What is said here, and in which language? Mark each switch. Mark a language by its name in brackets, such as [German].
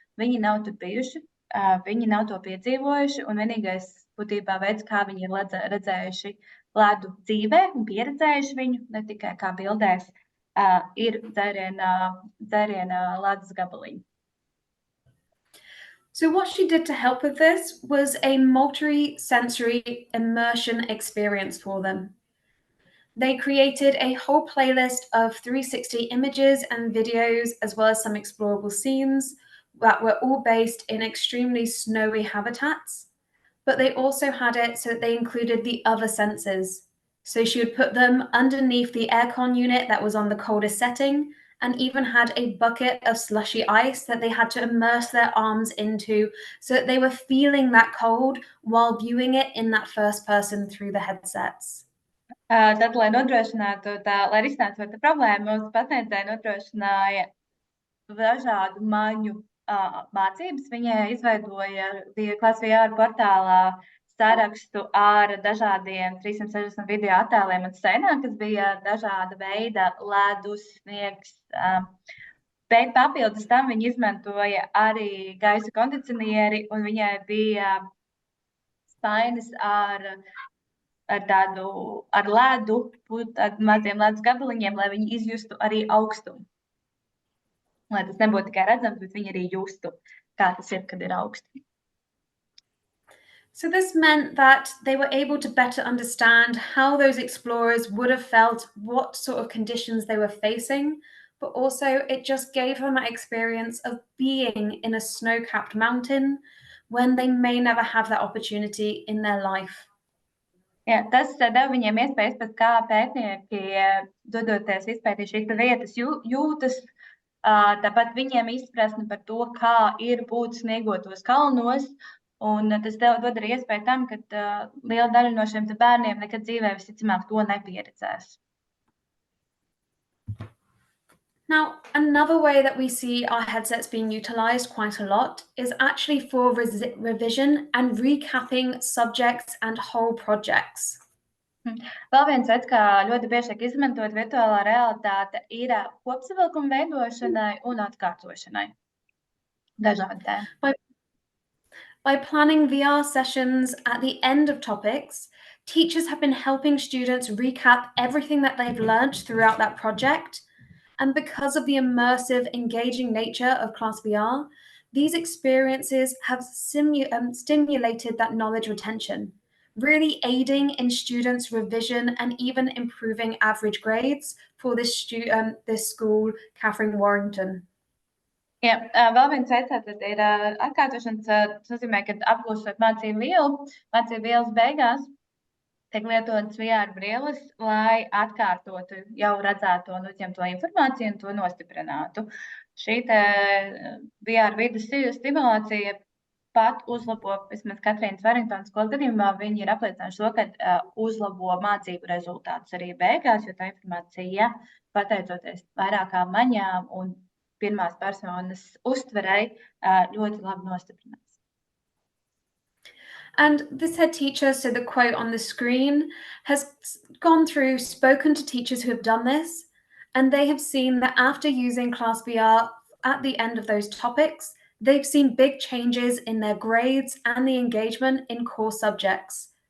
[Latvian] Viņi nav tur bijuši, viņi nav to piedzīvojuši, un vienīgais būtībā veids, kā viņi ir redzējuši ledu dzīvē un pieredzējuši viņu, ne tikai kā bildēs, ir dzēriena ledus gabaliņi. [English] So what she did to help with this was a multi-sensory immersion experience for them. They created a whole playlist of 360 images and videos, as well as some explorable scenes that were all based in extremely snowy habitats. But they also had it so that they included the other senses. So she would put them underneath the aircon unit that was on the coldest setting, and even had a bucket of slushy ice that they had to immerse their arms into, so that they were feeling that cold while viewing it in that first person through the headsets. [Latvian] Tad, lai risinātu šo problēmu, mums pasniedzēja nodrošināja dažādu maņu mācības. Viņa izveidoja ClassVR portālā sarakstu ar dažādiem 360 video attēliem un scenām, kas bija dažāda veida ledus, sniegs. Bet papildus tam viņa izmantoja arī gaisa kondicionieri, un viņai bija spainis ar ledu, ar maziem ledus gabaliņiem, lai viņi izjustu arī augstumu. Lai tas nebūtu tikai redzams, bet viņi arī justu, kā tas ir, kad ir augsti. [English] So this meant that they were able to better understand how those explorers would have felt, what sort of conditions they were facing, but also it just gave them that experience of being in a snow-capped mountain when they may never have that opportunity in their life. [Latvian] Jā, tas deva viņiem iespējas pat kā pētnieki, dodoties izpētīt šīs vietas, jūtas, tāpat viņiem izpratni par to, kā ir būt sniegotos kalnos, un tas dod arī iespēju tam, ka liela daļa no šiem bērniem nekad dzīvē visticamāk to nepieredzēs. [English] Now, another way that we see our headsets being utilized quite a lot is actually for revision and recapping subjects and whole projects. [Latvian] Vēl viens veids, kā ļoti bieži tiek izmantot virtuālā realitāte, ir kopsavilkuma veidošanai un atkārtošanai. Dažādi tēmi. [English] By planning VR sessions at the end of topics, teachers have been helping students recap everything that they've learned throughout that project. And because of the immersive, engaging nature of ClassVR, these experiences have stimulated that knowledge retention, really aiding in students' revision and even improving average grades for this school, Catherine Warrington. [Latvian] Jā, vēl viens veids tad ir atkārtošanas. Tas nozīmē, ka apgūstot mācību vielas beigās tiek lietotas VR brilles, lai atkārtotu jau redzēto un uzņemto informāciju un to nostiprinātu. Šī VR vidus stimulācija pat uzlabo, vismaz Katrīnas Warringtonas skolas gadījumā, viņi ir apliecinājuši to, ka uzlabo mācību rezultātus arī beigās, jo tā informācija, pateicoties vairākām maņām un pirmās personas uztverei, ļoti labi nostiprinās. [English] And this head teacher, so the quote on the screen, has gone through, spoken to teachers who have done this, and they have seen that after using ClassVR at the end of those topics, they've seen big changes in their grades and the engagement in core subjects.